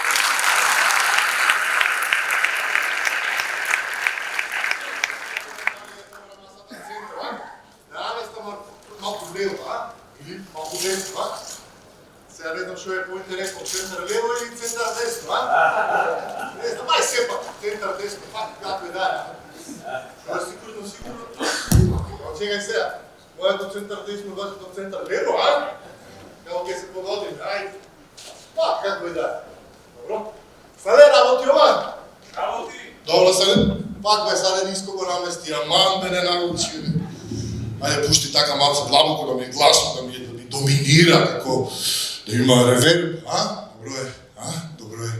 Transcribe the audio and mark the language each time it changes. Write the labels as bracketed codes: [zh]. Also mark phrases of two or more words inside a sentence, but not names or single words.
[bg] Малко влево, или малко десно, Сега не знам, що е по-интересно, център лево или център десно, Не знам, май все пак, център десно, пак, както и да е. Това е сигурно. Чекай сега, моето център десно, вашето център лево, [mk] Kako ќе се подготвим, [bg] пак, както и да е. [mk] Добро. Саде, работи ова? Работи. Добро, Саде. Пак бе, Саде, ниско го намести, аман бе не научи. Ајде, пушти така малко длабоко да ми е гласно, да ми доминира, како да има реверб, Добро е, Добро е.